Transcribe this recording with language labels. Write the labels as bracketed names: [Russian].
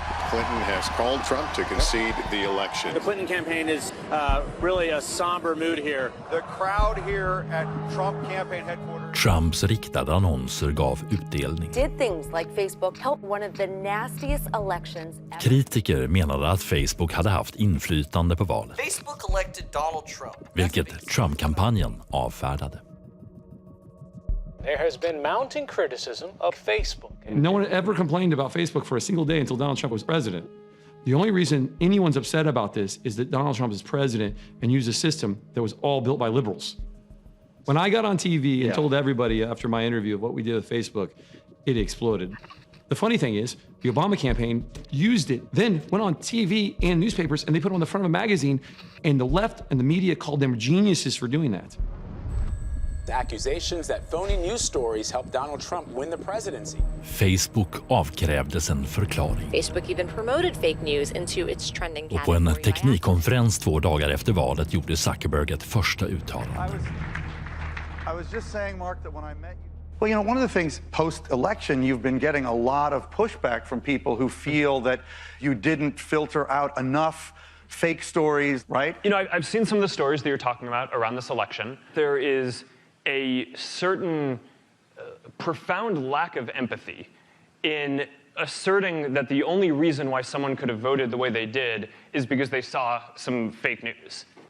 [English] Clinton has called Trump to concede the election. The Clinton campaign is really a somber mood here. The crowd here at Trump campaign headquarters. [Swedish] Trumps riktade annonser gav utdelning. [English] Did things like Facebook help one of the nastiest elections ever? [Swedish] Kritiker menade att Facebook hade haft inflytande på valet, [English] Facebook elected Donald Trump. [Swedish] vilket Trump-kampanjen avfärdade. [English] There has been mounting criticism of Facebook. No one ever complained about Facebook for a single day until Donald Trump was president. The only reason anyone's upset about this is that Donald Trump is president and used a system that was all built by liberals. When I got on TV and told everybody after my interview of what we did with Facebook, it exploded. The funny thing is, the Obama campaign used it, then went on TV and newspapers, and they put it on the front of a magazine, and the left and the media called them geniuses for doing that. Accusations that phony news stories helped Donald Trump win the presidency. [Swedish] Facebook avkrävdes en förklaring. [English] Facebook even promoted fake news into its trending [Swedish] Och på en teknikkonferens 2 dagar efter valet gjorde Zuckerberg ett första uttalande. [English] I was just saying, Mark, that when I met you... Well, one of the things post-election, you've been getting a lot of pushback from people who feel that you didn't filter out enough fake stories, right? I've seen some of the stories that you're talking about around this election. There is a certain profound lack of empathy in asserting that the only reason why someone could have voted the way they did is because they saw some fake news.